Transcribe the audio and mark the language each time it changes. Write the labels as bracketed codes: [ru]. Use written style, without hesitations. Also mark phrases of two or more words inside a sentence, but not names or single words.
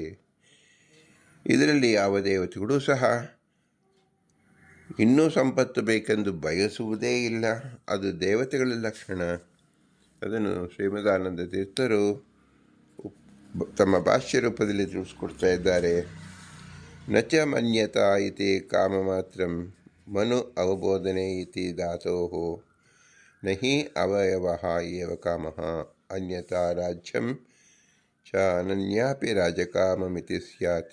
[kn] ಇದರಲ್ಲಿ ಯಾವ ದೇವತೆಗಳೂ ಸಹ ಇನ್ನೂ ಸಂಪತ್ತು ಬೇಕೆಂದು ಬಯಸುವುದೇ ಇಲ್ಲ. ಅದು ದೇವತೆಗಳ ಲಕ್ಷಣ. ಅದನ್ನು ಶ್ರೀಮದಾನಂದ ತೀರ್ಥರು ತಮ್ಮ ಭಾಷ್ಯ ರೂಪದಲ್ಲಿ ತಿಳಿಸ್ಕೊಡ್ತಾ ಇದ್ದಾರೆ. [sa] ನಚ ಮನ್ಯತಾ ಇತಿ ಕಾಮ ಮಾತ್ರಂ ಮನು ಅವಬೋಧನೆ ಇತಿ ಧಾತೋಃ ನಹಿ ಅವಯವಃ ಏವ ಕಾಮಃ ಅನ್ಯತಾ ರಾಜ್ಯಂ ಚ ಅನನ್ಯಾಪಿ ರಾಜಕಾಮಮಿತಿ ಸ್ಯಾತ್.